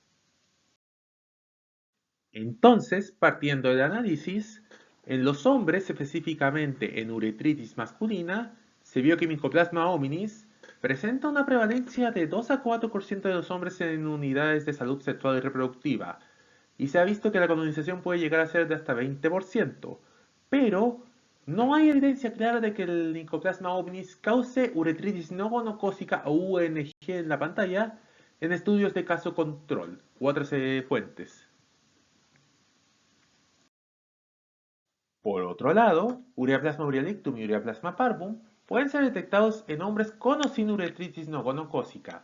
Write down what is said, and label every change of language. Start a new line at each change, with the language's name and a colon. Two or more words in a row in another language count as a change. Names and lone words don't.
Spanish: Entonces, partiendo del análisis, en los hombres, específicamente en uretritis masculina, se vio que Mycoplasma hominis presenta una prevalencia de 2 a 4% de los hombres en unidades de salud sexual y reproductiva, y se ha visto que la colonización puede llegar a ser de hasta 20%, pero no hay evidencia clara de que el Mycoplasma hominis cause uretritis no gonocócica o UNG en la pantalla en estudios de caso control u otras fuentes. Por otro lado, Ureaplasma uriolictum y Ureaplasma parvum pueden ser detectados en hombres con o sin uretritis no gonocócica.